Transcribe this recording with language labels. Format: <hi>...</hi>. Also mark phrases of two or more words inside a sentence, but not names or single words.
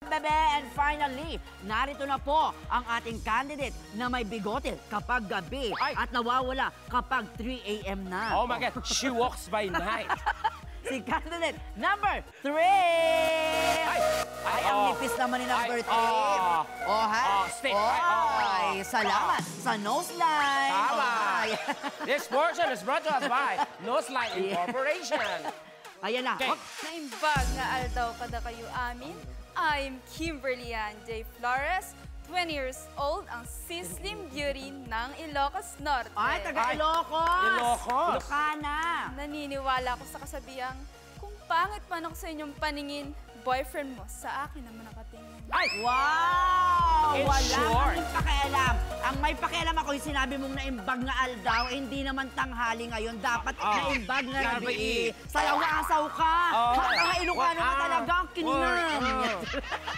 <tl>Bebe,</tl> <en>and finally,</en> <tl>narito na po ang ating candidate na may bigote kapag gabi at nawawala kapag 3 a.m. na.</tl> <en>Oh my God, she walks by night.</en> <tl>Si candidate number 3! Ay, ang nipis naman ni number 3. Stick. Ay, salamat sa Noseline. Tama.</tl> <en>This portion is brought to us by Noseline Incorporation.</en> <tl>Ayan na. Okay.</tl> <ilo>Naimbag na aldaw kada kayo amin.</ilo> <en>I'm Kimberly Ann J. Flores, 20 years old,</en> <tl>ang</tl> <en>sizzling beauty</en> <tl>ng Ilocos Norte. Ay, taga Ilocos. Ilocos. Ilocana. Naniniwala ako sa kasabihang, kung pangit man ako sa inyong paningin, boyfriend mo sa akin naman nakatingin. Ay! Wow!</tl> <en>In</en> <tl>Wala</tl> <en>short.</en> <tl>kaming pakialam. Ang may pakialam ako yung sinabi mong</tl> <ilo>naimbag na aldaw,</ilo> <tl>hindi naman tanghali ngayon. Dapat</tl> <ilo>naimbag na gabi.</ilo> <tl>Sayaw na asaw ka. Hanggang Ilocano ka talaga, kininam.</tl>